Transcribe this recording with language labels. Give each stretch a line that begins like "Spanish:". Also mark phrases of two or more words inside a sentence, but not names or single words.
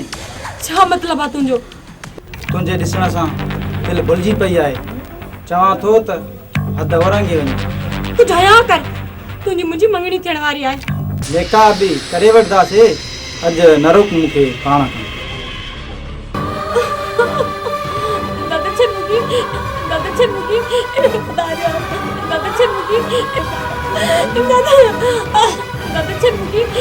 Sindhi: छा मतिलबु आहे तुंहिंजो? तुंहिंजे ॾिसण सां दिलि भुलिजी पई आहे। चवां थो त हद वरंगी वञे। तूं दया कर। तुंहिंजी मुंहिंजी मंगणी थियण वारी आहे। जेका बि करे वठंदासीं। अॼु न रोक मूंखे पाण खां। दादा छे मुगी दादा छे मुगी दादा दादा छे मुगी दादा छे मुगी